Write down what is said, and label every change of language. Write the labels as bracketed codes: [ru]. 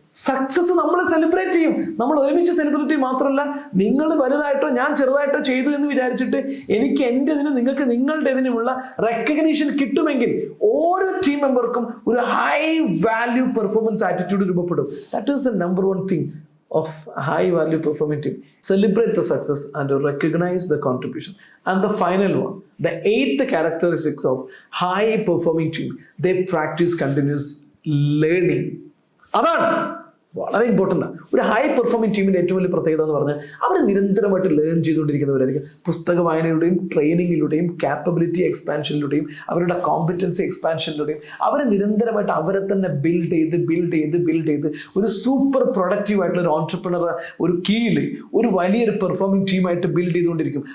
[ml] Success നമ്മൾ celebrate ചെയ്യും. നമ്മൾ ഒരുമിച്ച് സെലിബ്രേറ്റ് ചെയ്യും. മാത്രമല്ല നിങ്ങൾ വലുതായിട്ടോ ഞാൻ ചെറുതായിട്ടോ ചെയ്തു എന്ന് വിചാരിച്ചിട്ട് എനിക്ക് എൻ്റെതിനും നിങ്ങൾക്ക് നിങ്ങളുടേതിനുമുള്ള റെക്കഗ്നീഷൻ കിട്ടുമെങ്കിൽ ഓരോ ടീം മെമ്പർക്കും ഒരു ഹൈ വാല്യൂ പെർഫോമൻസ് ആറ്റിറ്റ്യൂഡ് രൂപപ്പെടും. [en] That is the number 1 thing of high value performing team. Celebrate the success and recognize the contribution. And the final one, the 8th characteristics of high performing team, they practice continuous learning. [ml] അതാണ് വളരെ important ആണ്. ഒരു high performing ടീമിൻ്റെ ഏറ്റവും വലിയ പ്രത്യേകത എന്ന് പറഞ്ഞാൽ അവർ നിരന്തരമായിട്ട് ലേൺ ചെയ്തുകൊണ്ടിരിക്കുന്നവരായിരിക്കും. പുസ്തക വായനയിലൂടെയും ട്രെയിനിങ്ങിലൂടെയും കാപ്പബിലിറ്റി എക്സ്പാൻഷനിലൂടെയും അവരുടെ കോമ്പറ്റൻസി എക്സ്പാൻഷനിലൂടെയും അവർ നിരന്തരമായിട്ട് അവരെ തന്നെ ബിൽഡ് ചെയ്ത് ഒരു സൂപ്പർ പ്രൊഡക്റ്റീവ് ആയിട്ടുള്ള ഒരു ഓൺട്രപ്രണർ ഒരു കീഴിൽ ഒരു വലിയൊരു പെർഫോമിംഗ് ടീമായിട്ട് ബിൽഡ് ചെയ്തുകൊണ്ടിരിക്കും.